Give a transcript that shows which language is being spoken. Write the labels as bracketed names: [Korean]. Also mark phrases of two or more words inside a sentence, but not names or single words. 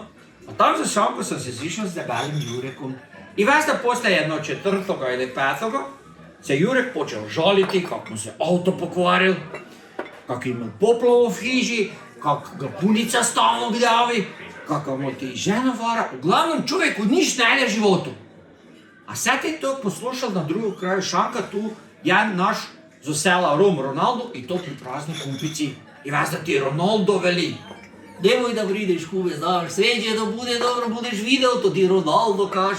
[Croatian] A tam za šanko sem se zišel z debelim Jurekom. I veš, da posle jedno četrtoga ili petoga se Jurek počel žaliti, kak mu se avto pokvaril, kak je imel poplavo v hiži, kak ga punica stalno gljavi, kak mu ti žena vara, v glavnem čovjeku niš ne ide životu. A sad je to poslušal na drugom kraju šanka tu, jedan naš z sela Rom Ronaldo i to pri prazni kumpici. I veš, da ti Ronaldo veli. Nemoj da vrideš, kube, znaš, sreće da bude dobro, budeš videl, to ti Ronaldo kaže.